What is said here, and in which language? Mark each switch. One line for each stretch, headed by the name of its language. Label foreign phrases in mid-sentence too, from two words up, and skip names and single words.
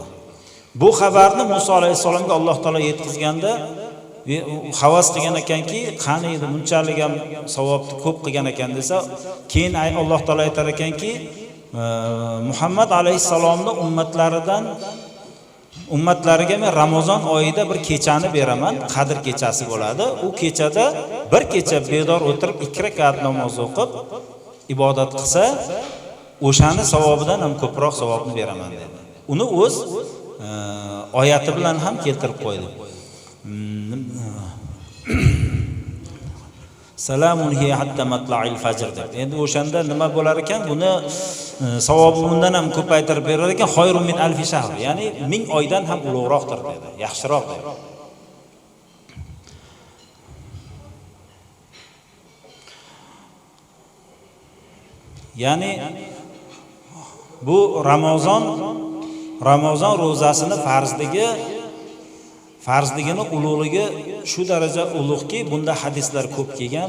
Uzbek: Bu xabarni Muso alayhisalomga Alloh taolo yetkazganda havas qilgan ekanki, qani edi bunchalik ham savobni ko'p qilgan ekan desa, keyin Alloh taolo aytar ekanki, Muhammad alayhisalomning ummatlariga men Ramazon oyida bir kechani beraman, Qadr kechasi bo'ladi. U kechada bir kecha bedor o'tirib 2 rakat namoz o'qib ibodat qilsa, o'shani savobidan ham ko'proq savobni beraman dedi. Uni o'z oyati bilan ham keltirib qo'ydi.
Arabic: سلام هي حتى مطلع الفجر deb.
Uzbek: Endi o'shanda nima bo'lar ekan? Buni savobi bundan ham ko'paytirib berar ekan,
Arabic: خير من ألف شهر,
Uzbek: ya'ni 1000 oydan ham ulug'roqdir dedi, yaxshiroq dedi. Ya'ni bu Ramazon ro'zasini farzligini ulug'ligi shu daraja ulug'ki, bunda hadislar ko'p kelgan.